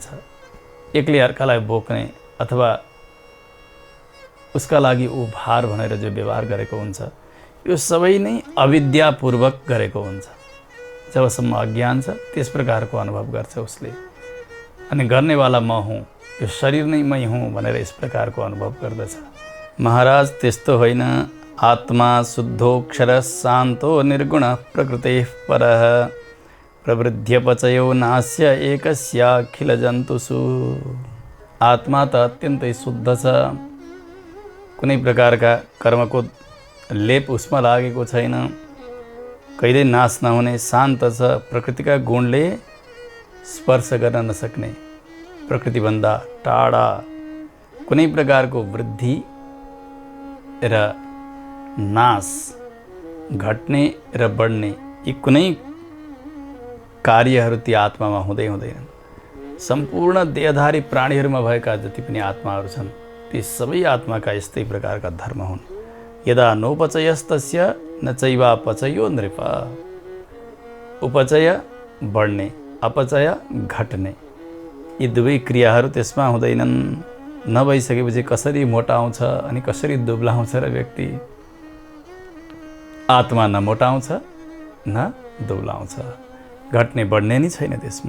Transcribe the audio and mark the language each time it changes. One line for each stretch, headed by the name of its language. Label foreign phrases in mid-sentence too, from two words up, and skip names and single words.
Nepali: एकले अर्कालाई बोक्ने अथवा उसका लागि ऊ भार भनेर जो व्यवहार गरेको हुन्छ, यो सबै नै अविद्यापूर्वक गरेको हुन्छ। जबसम्म अज्ञान छ त्यस प्रकारको अनुभव गर्छ उसले, अनि गर्नेवाला म हुँ, यो शरीर नै मै हुँ भनेर यस प्रकारको अनुभव गर्दछ। महाराज, त्यस्तो होइन।
Sanskrit: आत्मा शुद्धोक्षर शान्तो निर्गुण प्रकृतेः परः, प्रवृद्ध्यपचयो नास्य एकस्याखिल जन्तुषु।
Nepali: आत्मा त अत्यन्तै शुद्ध छ, कुनै प्रकारका कर्मको लेप उसमा लागेको छैन, कहिल्यै नाश नहुने शान्त छ। प्रकृतिका गुणले स्पर्श गर्न नसक्ने, प्रकृतिभन्दा टाढा, कुनै प्रकारको वृद्धि र नाश, घट्ने र बढ्ने यी कुनै कार्यहरू ती आत्मामा हुँदै हुँदैनन्। सम्पूर्ण देहधारी प्राणीहरूमा भएका जति पनि आत्माहरू छन् ती सबै आत्माका यस्तै प्रकारका धर्म हुन्।
Sanskrit: यदा नोपचयस्तस्य न चैवापचयो नृप।
Nepali: उपचय बढ्ने, अपचय घट्ने, यी दुवै क्रियाहरू त्यसमा हुँदैनन्। नभइसकेपछि कसरी मोटाउँछ अनि कसरी दुब्लाउँछ र व्यक्ति? आत्मा न मोटाउँछ न दुब्लाउँछ, घट्ने बढ्ने नै छैन त्यसमा।